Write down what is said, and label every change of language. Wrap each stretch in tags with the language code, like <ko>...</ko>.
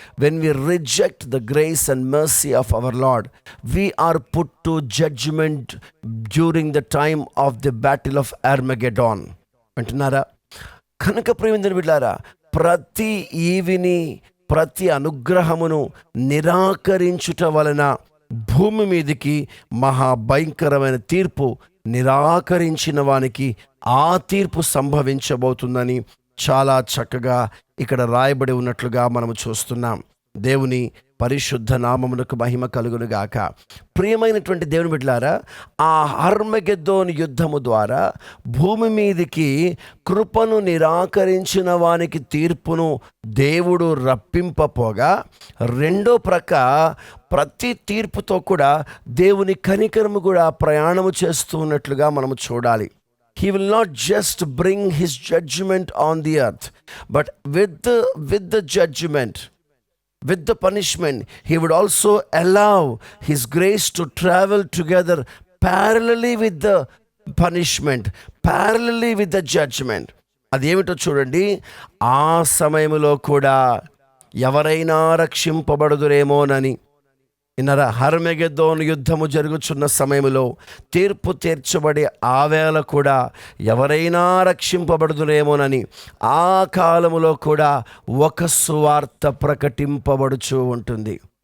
<en>When we reject the grace and mercy of our Lord, we are put to judgment during the time of the battle of Armageddon.</en> <te>అంటున్నారా? కనుక ప్రియమైన బిడ్డలారా, ప్రతి ఈవిని, ప్రతి అనుగ్రహమును నిరాకరించుట వలన భూమి మీదికి మహాభయంకరమైన తీర్పు, నిరాకరించిన వానికి ఆ తీర్పు సంభవించబోతుందని చాలా చక్కగా ఇక్కడ రాయబడి ఉన్నట్లుగా మనము చూస్తున్నాం. దేవుని పరిశుద్ధ నామమునకు మహిమ కలుగునుగాక. ప్రియమైనటువంటి దేవుని బిడ్డలారా, ఆ హర్మగెద్దోను యుద్ధము ద్వారా భూమి మీదికి కృపను నిరాకరించిన వానికి తీర్పును దేవుడు రప్పింపపోగా, రెండో ప్రక్క ప్రతి తీర్పుతో కూడా దేవుని కనికరము కూడా ప్రయాణము చేస్తూ ఉన్నట్లుగా మనము చూడాలి.</te> <en>He will not just bring his judgment on the earth, but with the judgment, with the punishment, he would also allow his grace to travel together parallelly with the punishment, parallelly with the judgment.</en> <te>అదేమిటో చూడండి. ఆ సమయంలో కూడా ఎవరైనా రక్షింపబడుదురేమోనని, ఇన్నరా, హర్మగెద్దోను యుద్ధము జరుగుచున్న సమయంలో, తీర్పు తీర్చబడే ఆ వేళ కూడా ఎవరైనా రక్షింపబడుదురేమోనని ఆ కాలములో కూడా ఒక సువార్త ప్రకటింపబడుచూ ఉంటుంది.</te>